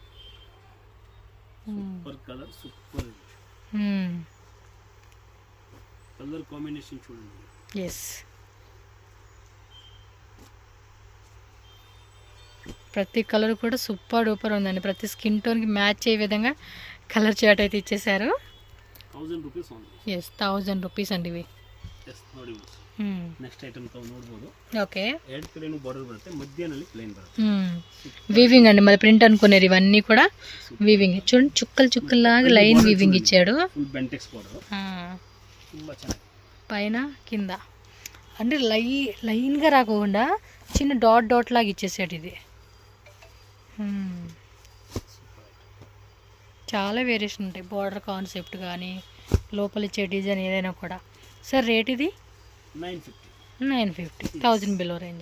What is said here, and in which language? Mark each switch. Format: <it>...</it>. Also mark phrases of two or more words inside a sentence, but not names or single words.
<en>Super colour, super colour combination చూడండి.</en> <te>ఎస్, ప్రతి కలర్ కూడా</te> <en>super duper</en> <te>ఉందండి. ప్రతి స్కిన్ టోన్కి మ్యాచ్ అయ్యే విధంగా</te> <en>colour chart</en> <te>అయితే ఇచ్చేసారు.</te> <en>1000 rupees only.</en> <kn>ಎಸ್ 1000 ರೂಪೀಸ್ ಅಂడి ಇವೆ. ಎಸ್ ನೋಡಿ</kn> <en>next item</en> <kn>ತಾವು ನೋಡಬಹುದು. ಓಕೆ, ಎರಡು ಕಡೆನೂ ಬಾರ್ಡರ್ ಬರುತ್ತೆ, ಮಧ್ಯದಲ್ಲಿ ಪ್ಲೇನ್ ಬರುತ್ತೆ.</kn> <te>వీవింగ్ అండి, మరి ప్రింట్ అనుకునేది ఇవన్నీ కూడా వీవింగ్. చూడండి చుక్కలు చుక్కల్లాగా లైన్ వీవింగ్ ఇచ్చాడు.</te> <en>full Bentex border</en> <kn>ತುಂಬಾ ಚೆನ್ನಾಗಿ</kn> <te>పైన కింద అంటే లైన్గా రాకుండా చిన్న</te> <en>dot dot</en> <te>లాగా ఇచ్చేసాడు ఇది. చాలా వేరియేషన్ ఉంటాయి,</te> <en>border concept</en> <te>కానీ లోపల ఇచ్చే డిజైన్ ఏదైనా కూడా. సార్ రేట్ ఇది 950, 1000 బిలో రేంజే.</te>